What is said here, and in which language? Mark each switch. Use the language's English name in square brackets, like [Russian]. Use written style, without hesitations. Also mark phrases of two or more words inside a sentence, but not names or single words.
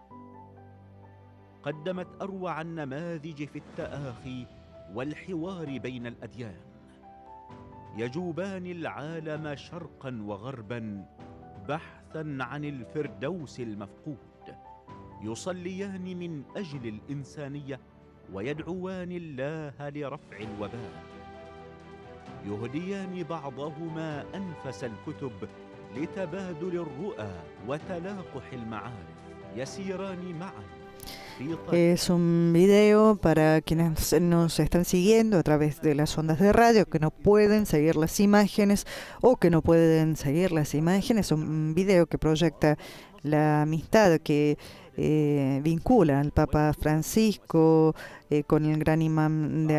[Arabic] قدمت أروع النماذج في التآخي والحوار بين الأديان يجوبان العالم شرقا وغربا بحثا عن الفردوس المفقود يصليان من أجل الإنسانية ويدعوان الله لرفع الوباء يهديان بعضهما أنفس الكتب لتبادل الرؤى وتلاقح المعارف يسيران معا [Spanish] Es un video para quienes nos están siguiendo a través de las ondas de radio, que no pueden seguir las imágenes o que no pueden seguir las imágenes. Un video que proyecta la amistad que vincula al Papa Francisco con el gran imán de